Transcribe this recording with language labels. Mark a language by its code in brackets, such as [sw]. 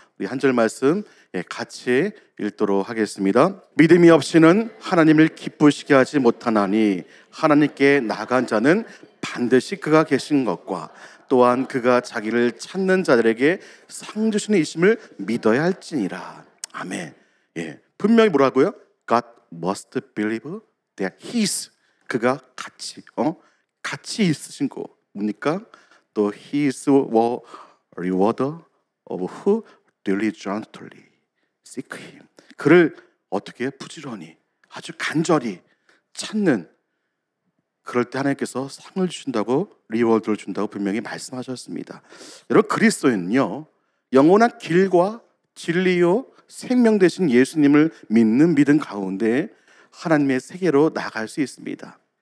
[ko] 우리 한 절 말씀 같이 읽도록 하겠습니다. 믿음이 없이는 하나님을 기쁘시게 하지 못하나니 하나님께 나간 자는 반드시 그가 계신 것과 또한 그가 자기를 찾는 자들에게 상 주시는 이심을 믿어야 할지니라. 아멘. 예, 분명히 뭐라고요? [en] God must believe that He is, [ko] 그가 같이 있으신 거 뭡니까? [en] 또 He is a rewarder of who diligently seek Him. [ko] 그를 어떻게 부지런히 아주 간절히 찾는, 그럴 때 하나님께서 상을 주신다고, 리워드를 준다고 분명히 말씀하셨습니다. 여러분, 그리스도인은요, 영원한 길과 진리요 생명 되신 예수님을 믿는 믿음 가운데 하나님의 세계로 나갈 수 있습니다.